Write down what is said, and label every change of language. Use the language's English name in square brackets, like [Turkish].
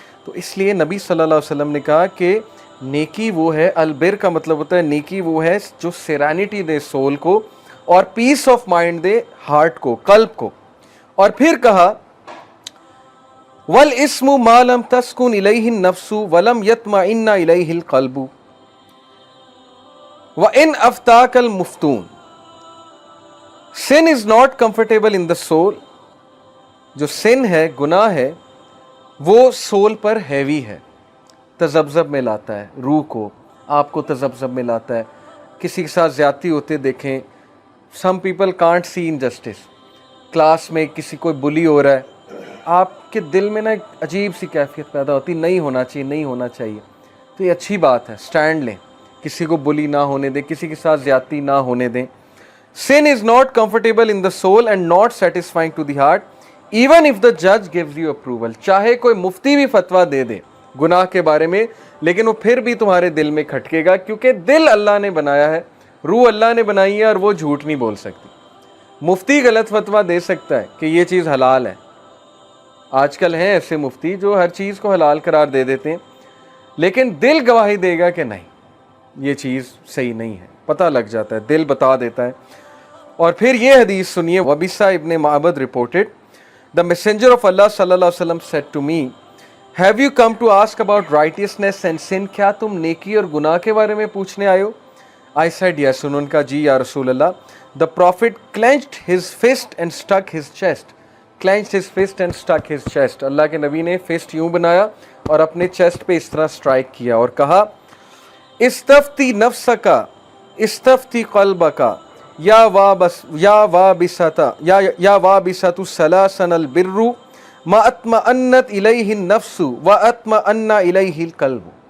[Urdu] تو اس لیے نبی صلی اللہ علیہ وسلم نے کہا کہ نیکی وہ ہے، البر کا مطلب ہوتا ہے نیکی وہ ہے جو سیرینٹی دے سول کو اور پیس آف مائنڈ دے ہارٹ کو، قلب کو. اور پھر کہا [Arabic] والاسم ما لم تسکن الیہ النفس ولم یطمئن الیہ القلب وان افتاک المفتون. [English] sin is not comfortable in the soul. [Urdu] جو sin ہے، گناہ ہے، وہ سول پر ہیوی ہے، تذبذب میں لاتا ہے روح کو، آپ کو تذبذب میں لاتا ہے. کسی کے ساتھ زیادتی ہوتے دیکھیں، [English] Some people can't see injustice. [Urdu] Class میں کسی کوئی بلی ہو رہا ہے، آپ کے دل میں نا ایک عجیب سی کیفیت پیدا ہوتی، نہیں ہونا چاہیے. تو یہ اچھی بات ہے، سٹینڈ لیں، کسی کو بلی نہ ہونے دیں، کسی کے ساتھ زیادتی نہ ہونے دیں. [English] sin is not comfortable in the soul and not satisfying to the heart even if the judge gives you approval. [Urdu] چاہے کوئی مفتی بھی فتویٰ دے دے گناہ کے بارے میں، لیکن وہ پھر بھی تمہارے دل میں کھٹکے گا، کیونکہ دل اللہ نے بنایا ہے، روح اللہ نے بنائی ہے، اور وہ جھوٹ نہیں بول سکتی. مفتی غلط فتویٰ دے سکتا ہے کہ یہ چیز حلال ہے. آج کل ہیں ایسے مفتی جو ہر چیز کو حلال قرار دے دیتے ہیں، لیکن دل گواہی دے گا کہ نہیں یہ چیز صحیح نہیں ہے. پتہ لگ جاتا ہے، دل بتا دیتا ہے. اور پھر یہ حدیث سنیے، [English] وبیسہ ابن معبد reported, the messenger of Allah sallallahu alaihi wasallam said to me, have you come to ask about righteousness and sin? [Urdu] کیا تم نیکی اور گناہ کے بارے میں پوچھنے آئے ہو؟ [English] I said yes. [Urdu] انہوں نے کہا جی یا رسول اللہ. [English] The prophet clenched his fist and struck his chest. Clenched his fist and struck his chest. [Urdu] اللہ کے نبی نے فسٹ یوں بنایا اور اپنے چیسٹ پہ اس طرح اسٹرائک کیا اور کہا [Arabic] استفتی نفسکا استفتی قلبکا یا وابسۃ سلاسن البر ما اطمأنت الیہ النفس و اطمأن الیہ القلب.